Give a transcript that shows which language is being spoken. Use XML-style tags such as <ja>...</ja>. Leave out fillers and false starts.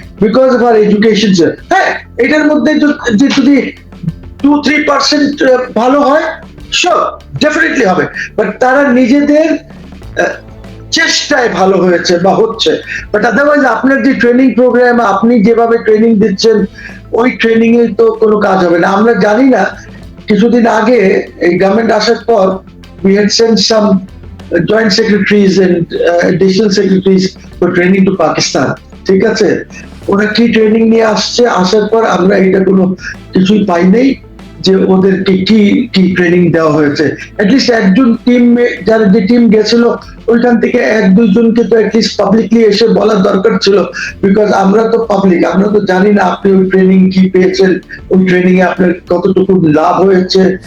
<en>Because of our education.</en> <bn>হ্যাঁ, এটার মধ্যে যদি 2-3% ভালো হয়, শিওর ডেফিনেটলি হবে, বাট তারা নিজেদের চেষ্টায় ভালো হয়েছে বা হচ্ছে। বাট আদারওয়াইজ আপনার যে ট্রেনিং প্রোগ্রাম, আপনি যেভাবে ট্রেনিং দিচ্ছেন, ওই ট্রেনিং এ তো কোনো কাজ হবে না। আমরা জানি না, কিছুদিন আগে এই গভর্নমেন্ট আসার পর</bn> <en>we had sent some joint secretaries and additional secretaries for training to Pakistan,</en> <bn>ঠিক আছে? ওরা কি ট্রেনিং নিয়ে আসছে, আসার পর আমরা এটা কোনো কিছুই পাই নাই যে ওদেরকে কি ট্রেনিং দেওয়া হয়েছে। অ্যাটলিস্ট একজন টিম, যারা যে টিম গেছিল ওইখান থেকে 1-2 জনকে তো অ্যাটলিস্ট পাবলিকলি এসে বলার দরকার ছিল, বিকজ আমরা তো পাবলিক, আমরা তো জানি না আপনি ওই ট্রেনিং কি পেয়েছেন, ওই ট্রেনিং এ আপনার কতটুকু লাভ হয়েছে।</bn>